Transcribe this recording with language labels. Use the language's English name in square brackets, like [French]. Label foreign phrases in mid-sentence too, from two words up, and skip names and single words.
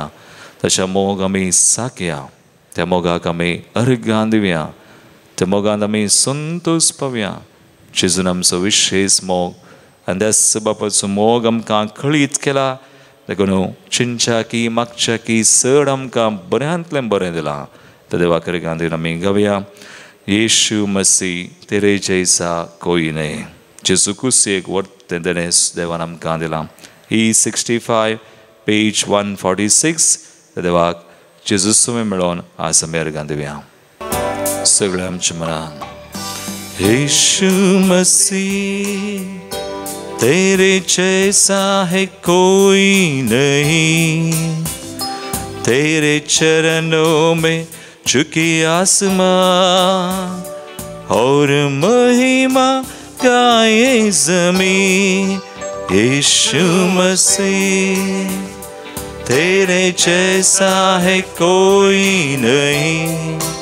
[Konkani] ताच्या मोग आमी साकया त्या मोगाक आमी अर्घां दिवया त्या मोगांत आमी संतोष पावया जेजून आमचो विशेष मोग आनी त्याच बापाचो मोग आमकां खळीत केला देखून चिंचाकी मागच्याकी चड आमकां बऱ्यांतलें बरें दिलां त्या देवाक अर्घां दिवन आमी गावया [Hindi] येशू मसीह तेरे जैसा कोई नहीं [Konkani] जेजू कुसी एक वर्त देणें देवान आमकां दिलां E65 पेज 146 त्या देवाक जेजू सुमे मेळोन आज आमी अर्घां दिवया सगळ्या आमच्या मनान [Hindi] यीशु मसीह तेरे जैसा है कोई नहीं तेरे चरणों में झुकी आसमां और महिमा गाए ज़मीं यीशु मसीह तेरे जैसा है कोई नहीं